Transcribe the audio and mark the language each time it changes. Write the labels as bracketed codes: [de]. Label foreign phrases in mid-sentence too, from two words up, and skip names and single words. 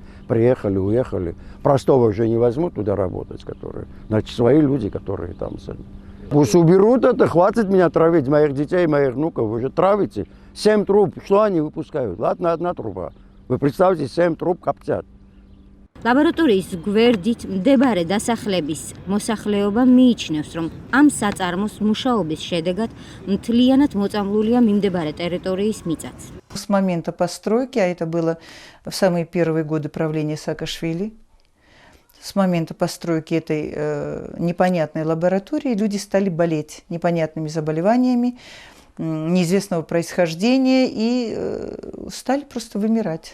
[ru] Приехали, уехали. Простого уже не возьмут туда работать, которые. Значит, свои люди, которые там. Пусть уберут это, хватит меня травить, моих детей, моих внуков. Вы же травите. 7 труб, что они выпускают? Ладно, одна труба. Вы представьте, 7 труб коптят. [ka] ლაბორატორიის გვერდით მდებარე დასახლების მოსახლეობა მიიჩნევს, რომ ამ საწარმოს მუშაობის შედეგად მთლიანად მოწამლულია მიმდებარე ტერიტორიის მიწაც. [ru] С момента постройки, а это было в самые первые годы правления Саакашвили, с момента постройки этой непонятной лаборатории люди стали болеть непонятными заболеваниями неизвестного происхождения и стали просто вымирать.